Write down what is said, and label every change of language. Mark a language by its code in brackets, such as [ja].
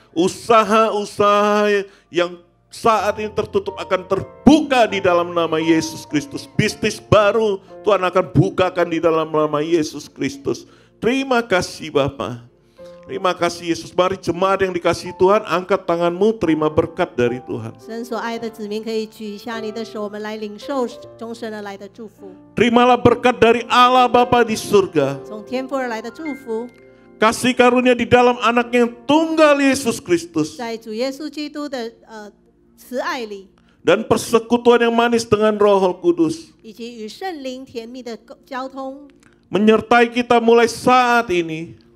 [id] Usaha-usaha yang saat ini tertutup akan terbuka di dalam nama Yesus Kristus. Bisnis baru Tuhan akan bukakan di dalam nama Yesus Kristus. Terima kasih Bapa. Terima kasih Yesus. Mari jemaat yang dikasihi Tuhan, angkat tanganmu, terima berkat dari Tuhan. [zh] 神所爱的子民可以举一下你的手，我们来领受从神而来的祝福。 [id] Terimalah berkat dari Allah Bapa di surga. [zh] 从天父而来的祝福， [id] Kasih karunia di dalam anaknya yang tunggal Yesus Kristus. [zh] 在主耶稣基督的慈爱里， [id] Dan persekutuan yang manis dengan Roh Kudus. [zh] 以及与圣灵甜蜜的交通， [id] Menyertai kita mulai saat ini.